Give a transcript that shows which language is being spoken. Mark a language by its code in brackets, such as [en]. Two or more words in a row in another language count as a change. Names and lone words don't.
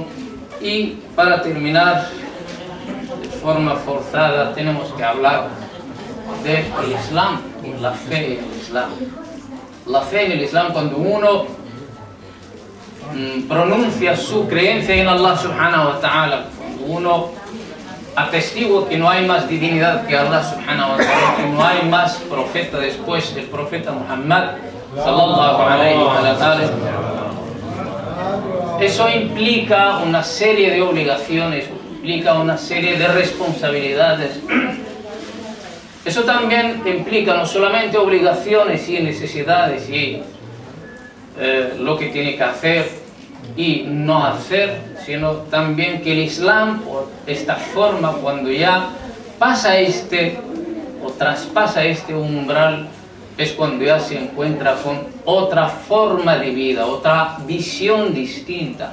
[es] Y para terminar, de forma forzada, tenemos que hablar del Islam, la fe en el Islam. La fe en el Islam, cuando uno pronuncia su creencia en [ar] الله سبحانه وتعالى, [es] cuando uno atestigua que no hay más divinidad que [ar] الله سبحانه وتعالى, [es] que no hay más profeta después del profeta Muhammad [ar] صلى الله عليه وسلم, [es] eso implica una serie de obligaciones, implica una serie de responsabilidades. Eso también implica no solamente obligaciones y necesidades y lo que tiene que hacer y no hacer, sino también que el Islam, por esta forma, cuando ya pasa o traspasa este umbral, es cuando ya se encuentra con otra forma de vida, otra visión distinta.